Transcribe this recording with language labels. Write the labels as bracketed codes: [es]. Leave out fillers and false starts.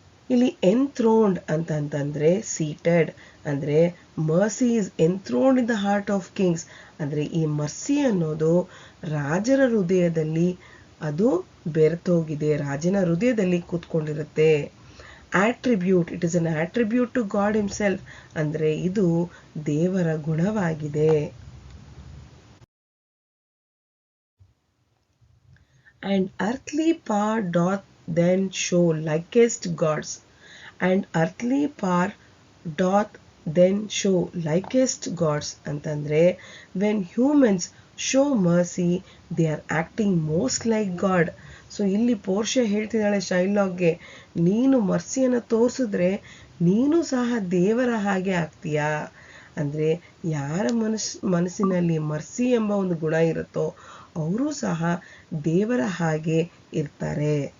[kn] ಇಲ್ಲಿ ಎನ್ಥ್ರೋನ್ಡ್ ಅಂತಂತಂದರೆ ಸೀಟೆಡ್ ಅಂದರೆ [en] mercy is enthroned in the heart of kings [kn] ಅಂದರೆ ಈ ಮರ್ಸಿ ಅನ್ನೋದು ರಾಜರ ಹೃದಯದಲ್ಲಿ ಅದು ಬೆರೆತೋಗಿದೆ, ರಾಜನ ಹೃದಯದಲ್ಲಿ ಕೂತ್ಕೊಂಡಿರುತ್ತೆ. [en] attribute. It is an attribute to God himself. [kn] ಅಂದರೆ ಇದು ದೇವರ ಗುಣವಾಗಿದೆ. [en] And earthly power doth then show likest gods. And earthly power doth then show likest gods. [kn] ಅಂತಂದ್ರೆ [en] when humans show mercy, they are acting most like God. [kn] So ಇಲ್ಲಿ ಪೋರ್ಷಿಯಾ ಹೇಳ್ತಿದ್ದಾಳೆ ಶೈಲಾಕ್ಗೆ, ನೀನು ಮರ್ಸಿಯನ್ನು ತೋರಿಸಿದ್ರೆ ನೀನು ಸಹ ದೇವರ ಹಾಗೆ ಆಗ್ತೀಯಾ. ಅಂದರೆ ಯಾರ ಮನಸ್ಸಿನಲ್ಲಿ ಮರ್ಸಿ ಎಂಬ ಒಂದು ಗುಣ ಇರುತ್ತೋ ಅವರು ಸಹ ದೇವರ ಹಾಗೆ ಇರ್ತಾರೆ.